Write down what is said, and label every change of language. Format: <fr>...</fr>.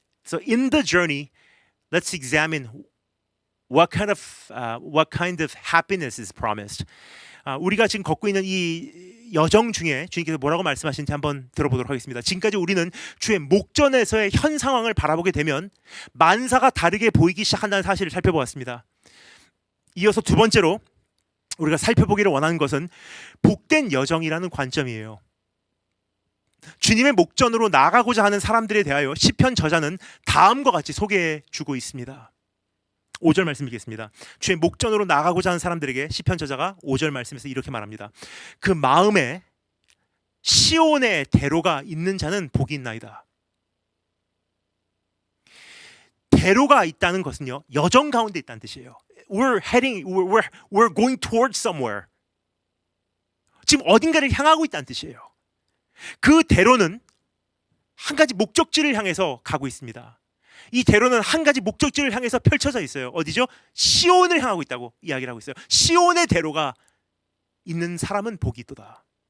<en>So in the journey, let's examine what kind of happiness is promised.</en> <ko>우리가 지금 걷고 있는 이 여정 중에 주님께서 뭐라고 말씀하시는지 한번 들어보도록 하겠습니다. 지금까지 우리는 주의 목전에서의 현 상황을 바라보게 되면 만사가 다르게 보이기 시작한다는 사실을 살펴보았습니다. 이어서 두 번째로 우리가 살펴보기를 원하는 것은 복된 여정이라는 관점이에요. 주님의 목전으로 나아가고자 하는 사람들에 대하여 시편 저자는 다음과 같이 소개해 주고 있습니다. 5절 말씀 읽겠습니다. 주의 목전으로 나아가고자 하는 사람들에게 시편 저자가 5절 말씀에서 이렇게 말합니다. 그 마음에 시온의 대로가 있는 자는 복이 있나이다. 대로가 있다는 것은요, 여정 가운데 있다는 뜻이에요.</ko> <en>We're going towards somewhere.</en> <ko>지금 어딘가를 향하고 있다는 뜻이에요. 그 대로는 한 가지 목적지를 향해서 가고 있습니다. 이 대로는 한 가지 목적지를 향해서 펼쳐져 있어요. 어디죠? 시온을 향하고 있다고 이야기를 하고 있어요. 시온의 대로가 있는 사람은 복이 있도다.</ko>